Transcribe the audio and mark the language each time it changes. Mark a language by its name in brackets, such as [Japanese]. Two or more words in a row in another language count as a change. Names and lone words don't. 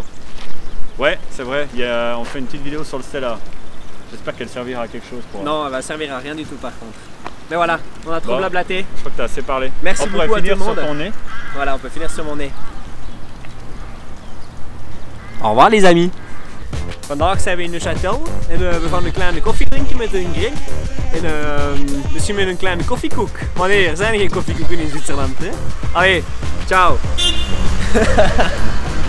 [French] Ouais, c'est vrai, on fait une petite vidéo sur le Stellar. J'espère qu'elle servira à quelque chose pour... Non, elle va servir à rien du tout par contre. Mais voilà, on a trop Bon. blablaté. Je crois que tu as assez parlé. Merci on pourrait beaucoup à finir tout le monde. sur ton nez. Voilà, on peut finir sur mon nez. Au revoir les amis. [Dutch] Vandaag zijn we in Neuchâtel en we gaan een kleine koffie drinken met een Greg. En misschien met een kleine koffiekoek. Maar nee, er zijn geen koffiekoeken in Zwitserland. Hè? Allee, ciao.